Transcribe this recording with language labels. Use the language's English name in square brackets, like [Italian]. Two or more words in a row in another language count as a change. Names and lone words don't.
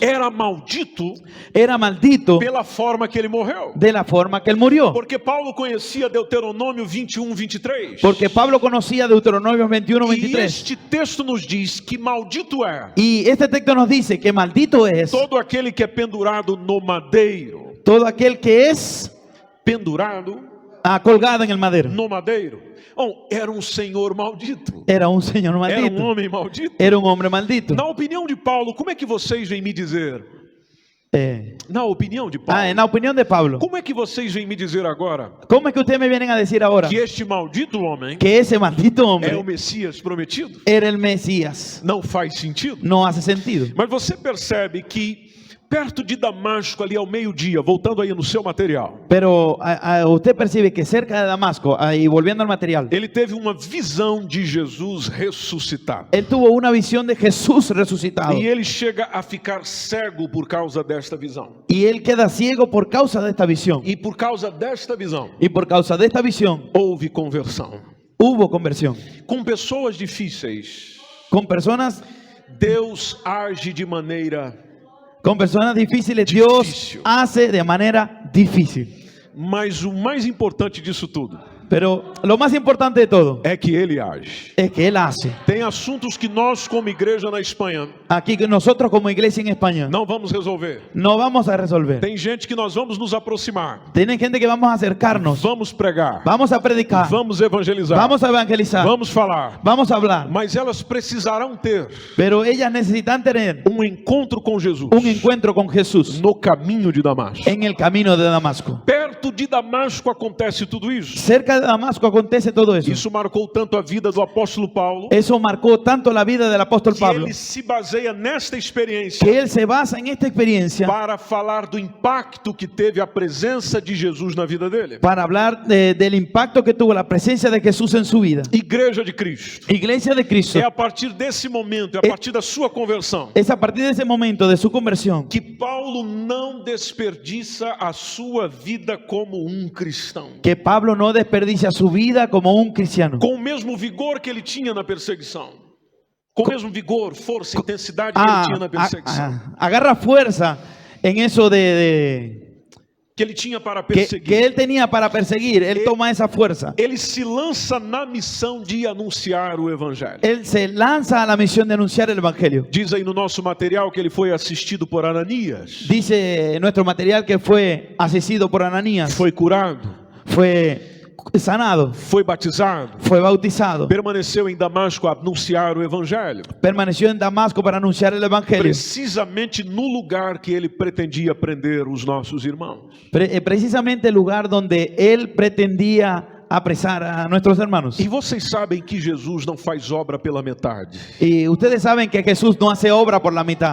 [Portuguese] era maldito era maldito pela forma que ele morreu. [Spanish] de la forma que él murió. [Portuguese] Porque Paulo conhecia Deuteronômio 21, 23. [Spanish] Porque Pablo conocía Deuteronomio 21, [Portuguese] E 23. este texto nos diz que maldito é [Spanish] Y este texto nos dice que maldito es [Portuguese] todo aquele que é pendurado no madeiro. [Spanish] todo aquel que es [Portuguese] Pendurado [Spanish] colgado en el madero. [Portuguese] no madeiro. Oh, era um senhor maldito. [Spanish] Era un señor [Portuguese] Era um [Spanish] maldito. [Portuguese] homem maldito. [Spanish] Era un hombre maldito. [Portuguese] Na opinião de Paulo, como é que vocês vêm me dizer? Na opinião de Paulo, [Spanish] En la opinión de Pablo, [Portuguese] como é que vocês vêm me dizer agora [Spanish] ¿cómo es que ustedes me vienen a decir ahora [Portuguese] que este maldito homem [Spanish] que ese maldito [Portuguese] é o [Spanish] hombre [Portuguese] Messias prometido? [Spanish] era el Mesías? [Portuguese] Não faz sentido. [Spanish] No hace sentido. [Portuguese] Mas você percebe que perto de Damasco, ali ao meio-dia, voltando aí no seu material, [Spanish] Pero usted percibe que cerca de Damasco, y volviendo al material, [Portuguese] ele teve uma visão de Jesus ressuscitado. [Spanish] él tuvo una visión de Jesús resucitado. [Portuguese] E ele chega a ficar cego por causa desta visão. [Spanish] Y él queda ciego por causa de esta visión. [Portuguese] E por causa desta visão, [Spanish] Y por causa de esta visión [Portuguese] houve conversão. [Spanish] hubo conversión. [Portuguese] Com pessoas difíceis, [Spanish] Con personas [Portuguese] Deus age de maneira [Spanish] difíciles, [Portuguese] Difícil. [Spanish] Dios hace de manera difícil. [Portuguese] Mas o mais importante disso tudo [Spanish] Pero lo más importante de todo [Portuguese] é que ele age. [Spanish] es que Él hace. [Portuguese] Tem assuntos que nós, como igreja na Espanha, [Spanish] Aquí que nosotros como iglesia en España [Portuguese] não vamos resolver. [Spanish] no vamos a resolver. [Portuguese] Tem gente que nós vamos nos aproximar, [Spanish] Tienen gente que vamos a acercarnos, [Portuguese] vamos pregar, [Spanish] vamos a predicar, [Portuguese] vamos evangelizar, [Spanish] vamos a evangelizar, [Portuguese] vamos falar. [Spanish] vamos a hablar. [Portuguese] Mas elas precisarão ter [Spanish] Pero ellas necesitan tener [Portuguese] um encontro com Jesus [Spanish] un encuentro con Jesús [Portuguese] no caminho de Damasco. [Spanish] en el camino de Damasco. [Portuguese] Perto de Damasco acontece tudo isso. [Spanish] Cerca de Damasco acontece todo eso. [Portuguese] Isso marcou tanto a vida do apóstolo Paulo, [Spanish] Eso marcó tanto la vida del apóstol [Portuguese] que [Spanish] Pablo, [Portuguese] ele se baseia nesta [Spanish] que [Portuguese] experiência [Spanish] él se basa en esta experiencia [Portuguese] para falar do impacto que teve a presença de Jesus na vida dele. [Spanish] para hablar del impacto que tuvo la presencia de Jesús en su vida. [Portuguese] Igreja de Cristo. [Spanish] Iglesia de Cristo, [Portuguese] É a partir desse momento, é a partir da sua conversão, [Spanish] es a partir de ese momento de su conversión [Portuguese] que Paulo não desperdiça a sua vida como um cristão. [Spanish] que Pablo no desperdicia su vida como un cristiano. [Portuguese] Com o mesmo vigor que ele tinha na perseguição. Com o mesmo vigor, força, intensidade que ele tinha na perseguição. [Spanish] Agarra fuerza en eso [Portuguese] Que ele tinha para [Spanish] que [Portuguese] perseguir. [Spanish] él tenía para perseguir. Él toma esa fuerza. [Portuguese] Ele se lança na missão de anunciar o evangelho. [Spanish] Él se lanza a la misión de anunciar el evangelio. [Portuguese] Diz aí no nosso material que ele foi assistido por Ananias. [Spanish] Dice en nuestro material que fue asistido por Ananías, [Portuguese] Foi curado, [Spanish] fue sanado, [Portuguese] foi batizado, [Spanish] fue bautizado, [Portuguese] permaneceu em Damasco a anunciar o evangelho. [Spanish] permaneció en Damasco para anunciar el evangelio. [Portuguese] Precisamente no lugar que ele pretendia prender os nossos irmãos. [Spanish] Precisamente el lugar donde él pretendía apresar a nuestros hermanos. [Portuguese] E vocês sabem que Jesus não faz obra pela metade. [Spanish] Y ustedes saben que Jesús no hace obra por la mitad.